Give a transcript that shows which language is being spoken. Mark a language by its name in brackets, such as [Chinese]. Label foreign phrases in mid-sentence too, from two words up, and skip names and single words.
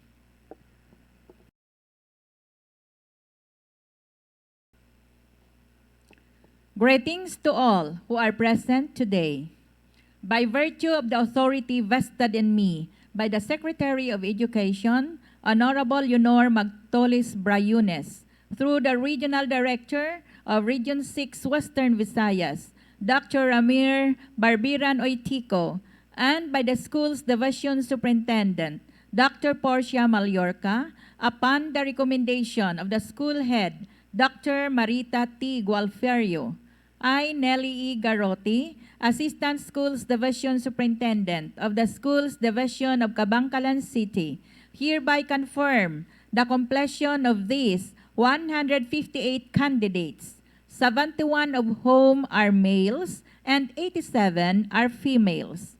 [English] Greetings to all who are present today. By virtue of the authority vested in me by the Secretary of Education, Honorable Leonor Magtolis Brayones, through the Regional Director of Region 6 Western Visayas, Dr. Ramir Barberan Oitico, and by the school's division superintendent, Dr. Portia Mallorca, upon the recommendation of the school head, Dr. Marita T. Gualferio, I, Nellie E. Garotti, Assistant Schools Division Superintendent of the Schools Division of Kabangkalan City, hereby confirm the completion of these 158 candidates, 71 of whom are males and 87 are females.